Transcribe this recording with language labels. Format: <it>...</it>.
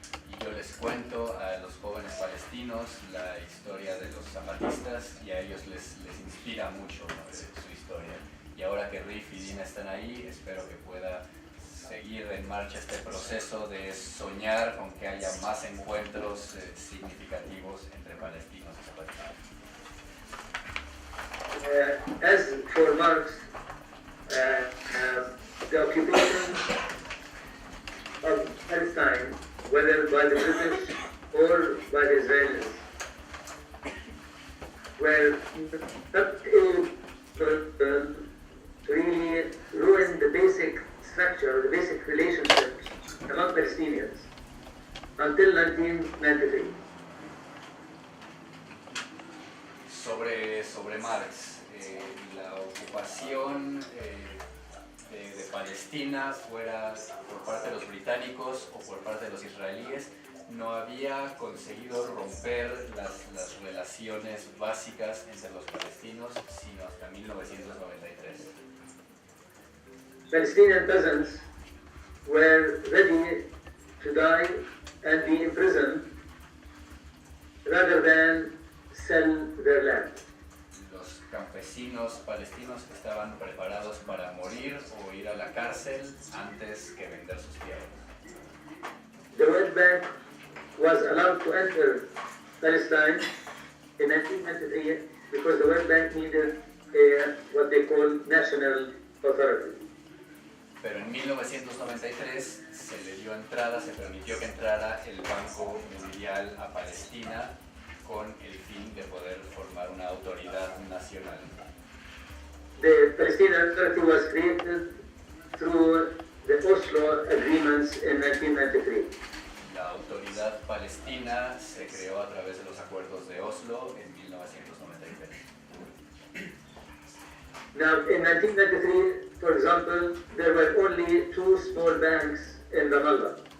<es>Y yo les cuento a los jóvenes palestinos la historia de los zapatistas y a ellos les inspira mucho, ¿no?, su historia. Y ahora que Rif y Dina están ahí, espero que pueda seguir en marcha este proceso de soñar con que haya más encuentros significativos entre palestinos y zapatistas.</es> <en>As for Marx, the occupation of Palestine, whether by the British or by the Israelis, were not able to really ruin the basic structure, the basic relationships among Palestinians until 1993.</en> <es>Sobre Marx, la ocupación de Palestina, fuera por parte de los británicos o por parte de los israelíes, no había conseguido romper las relaciones básicas entre los palestinos sino hasta 1993.</es> <en>Palestinian peasants were ready to die and be imprisoned rather than sell their land.</en> <es>Los campesinos palestinos estaban preparados para morir o ir a la cárcel antes que vender sus tierras.</es> <en>The World Bank was allowed to enter Palestine in 1993 because the World Bank needed what they call national authority.</en> <es>Pero en 1993 se le dio entrada, se permitió que entrara el Banco Mundial a Palestina con el fin de poder formar una autoridad nacional.</es> <en>The Palestinian Authority was created through the Oslo agreements in 1993.</en> <es>La autoridad palestina se creó a través de los acuerdos de Oslo en 1993.</es> <en>Now, in 1993, for example, there were only 2 small banks in Ramallah.</en>